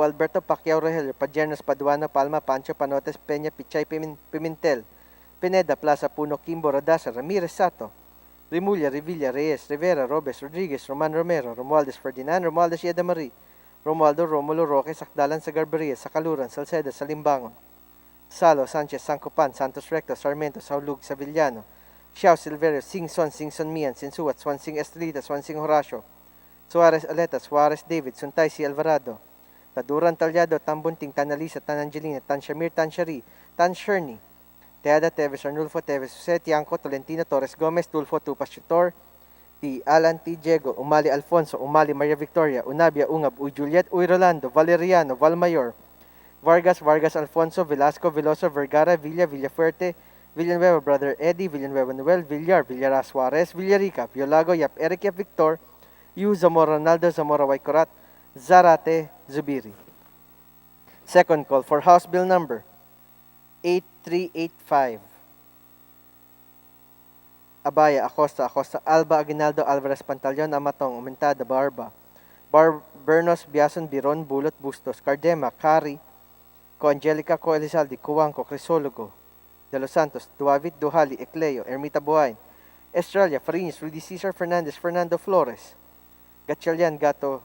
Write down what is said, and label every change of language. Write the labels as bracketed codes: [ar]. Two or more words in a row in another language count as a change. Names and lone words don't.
[en] Alberto, Pacquiao Rogelio, Pajernos, Paduano, Palma, Pancho, Panotes, Peña, Pichay, Pimentel, Pineda, Plaza, Puno, Kimbo, Rodasa, Ramirez, Sato, Rimulya, Revilla, Reyes, Rivera, Robes, Rodriguez, Roman Romero, Romualdez Ferdinand, Romualdez Yeda Marie, Romualdo, Romulo, Roque, Sakdalan, Sagarberia, Sakaluran, Salceda, Salimbangon, Salo, Sanchez, Sancopan, Santos Recto, Sarmiento, Saulug, Savillano, Xiao, Silverio, Singson Mian, Sinsuat, Swansing Estrelita, Swansing Horacio, Suarez Aleta, Suarez David, Suntay si Alvarado, Taduran Talyado, Tambunting, Tanalisa, Tanangelina, Tan Shamir, Tan Shari, Tan Sherny, Teada Teves, Arnulfo Teves, Jose Tianco, Tolentino Torres Gomez, Tulfo Tupas Chutor, T. Alan T. Diego, Umali Alfonso, Umali Maria Victoria, Unabia Ungab, Uy Juliet, Uy Rolando, Valeriano, Valmayor, Vargas Alfonso, Velasco, Veloso, Vergara, Villafuerte, Villanueva, Brother Eddie, Villanueva Noel, Villara Suarez, Villarica, Violago, Yap Eric, Yap Victor, Yu Zamora Ronaldo, Zamora Waikorat, Zarate, Zubiri. Second call for House Bill number 8385. Abaya, Acosta, Alba, Aguinaldo, Alvarez, Pantaleon, Amatong, Umentada, Barba, Bernos, Biason, Biron, Bulot, Bustos, Cardema, Cari, Co Angelica, Co Elizalde, Cuanco, Crisologo, De Los Santos, Duavit, Duhali, Ecleo, Ermita Buhain, Estrella, Farinas, Rudy Cesar, Fernandez, Fernando Flores, Gatchalian, Gato,